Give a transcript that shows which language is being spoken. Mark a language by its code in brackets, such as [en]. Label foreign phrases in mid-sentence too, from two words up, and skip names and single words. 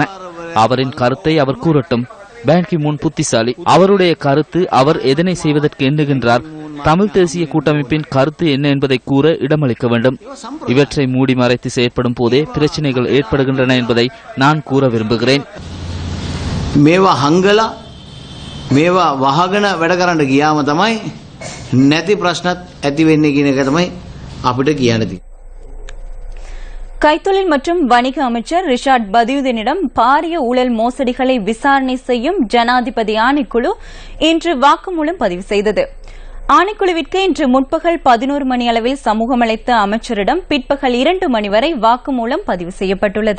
[ta] அவரின் கருத்தை அவர் கூறட்டும். பான் கி மூன் புத்திசாலி. அவருடைய கருத்து, அவர் எதனை செய்வதற்கு எண்ணுகின்றார், தமிழ் தேசிய கூட்டமைப்பின் கருத்து என்ன என்பதை கூற இடமளிக்க வேண்டும். இவற்றை மூடி மறைத்து செயற்படும் போதே பிரச்சனைகள் ஏற்படுகின்றன என்பதை நான் கூற விரும்புகிறேன். [si] මේවා හංගලා මේවා වහගෙන වැඩ කරන්න ගියාම තමයි නැති ප්‍රශ්නත් ඇති වෙන්නේ කියන එක තමයි අපිට කියන්න තියෙන්නේ. [ta] கைத்தொழில் மற்றும் வணிக அமைச்சர் ரிஷாட் பதியுதீனிடம் பாரிய ஊழல் மோசடிகளை விசாரணை செய்யும் ஜனாதிபதி ஆணைக்குழு இன்று வாக்குமூலம் பதிவு செய்தது. ஆணைக்குழுவிற்கு இன்று முற்பகல் 11 மணி அளவில் சமூகம் அளித்த அமைச்சரிடம் பிற்பகல் 2 மணி வரை வாக்குமூலம் பதிவு செய்யப்பட்டுள்ளது.